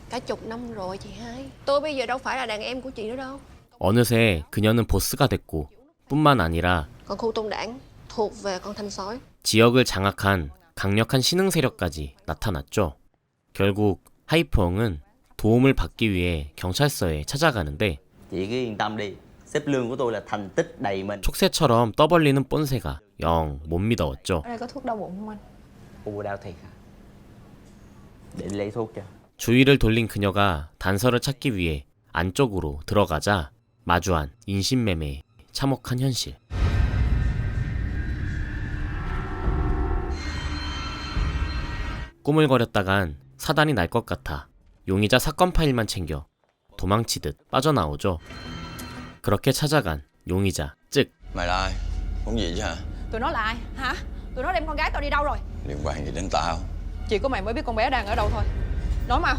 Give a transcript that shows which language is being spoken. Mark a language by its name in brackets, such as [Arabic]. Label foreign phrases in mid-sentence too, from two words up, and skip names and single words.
[Korean] 어느새 그녀는 보스가 됐고 뿐만 아니라 지역을 장악한 강력한 신흥 세력까지 나타났죠. 결국 하이프엉은 도움을 받기 위해 경찰서에 찾아가는데 [Vietnamese] Chị cứ yên tâm đi, sếp lương của tôi là thành tích đầy mình. [Korean] 촉새처럼 떠벌리는 뽐새가 영 못 믿어왔죠. [Vietnamese] Ở đây có thuốc đau bụng không anh? U đau thiệt hả? Để đi lấy thuốc cho. [Korean] 주위를 돌린 그녀가 단서를 찾기 위해 안쪽으로 들어가자 마주한 인신매매의 참혹한 현실. 꾸물거렸다간 사단이 날 것 같아 용의자 사건 파일만 챙겨 도망치듯 빠져나오죠. 그렇게 찾아간 용의자 즉 [Vietnamese] Mày là ai? Muốn gì chứ hả? Tụi nó là ai? Hả? Tụi nó đem con gái tao đi đâu rồi? Liên quan gì đến tao? Chỉ có mày mới biết con bé đang ở đâu thôi. Nói mau.